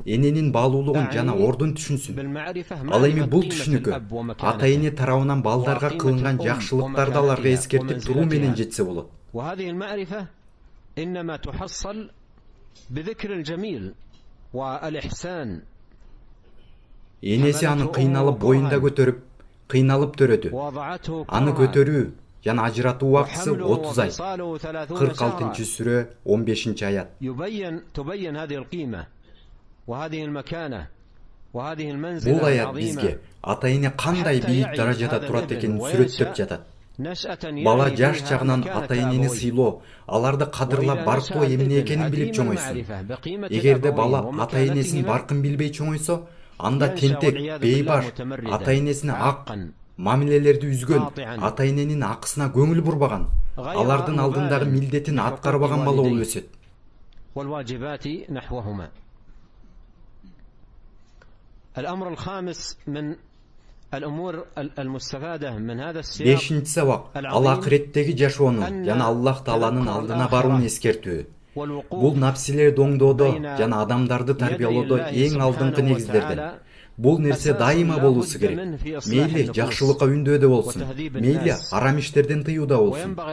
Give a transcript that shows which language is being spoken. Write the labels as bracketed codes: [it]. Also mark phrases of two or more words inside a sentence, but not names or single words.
[ky] Эненин баалуулугун жана ордун түшүнсүн. Ал эми бул түшүнүккө ата-эне тарабынан балдарга кылынган жакшылыктарды аларга эскертип туруу менен жетсе болот. [ar] إنما تحصل بذكر الجميل والإحسان. [ky] Энеси аны кыйналып боюнда көтөрүп, кыйналып төрөдү. Аны көтөрүү жана ажыратуу убактысы 30 ай. 46-сүрө 15-аят. [ar] تبين هذه القيمة وهذه المكانة وهذه المنزلة. [ky] Бул аят бизге ата-эне кандай бийик даражада турат экенин сүрөттөп жатат. Бала жаш чагынан ата-энени сыйлоо, аларды кадырлап баркоо эмне экенин билип чоңойсун. Эгерде бала ата-энесин баркын билбей чоңойсо, анда тентек, бейбаш, ата-энесине ак мамилелерди үзгөн, ата-эненин акысына көңүл бурбаган, алардын алдындагы милдетин аткарбаган бала болуп өсөт. [ar] الأمر الخامس من الأمور المستفادة من هذا السياق. [ky] Бешинчи сабак, ал акыреттеги жашоонун жана Аллах Тааланын алдына барууну эскертүү. Бул напсилерди оңдоодо жана адамдарды тарбиялоодо эң алдыңкы негиздерден. Бул нерсе дайыма болуусу керек. Мейли жакшылыкка үндөөдө болсун, мейли арам иштерден тыюуда болсун.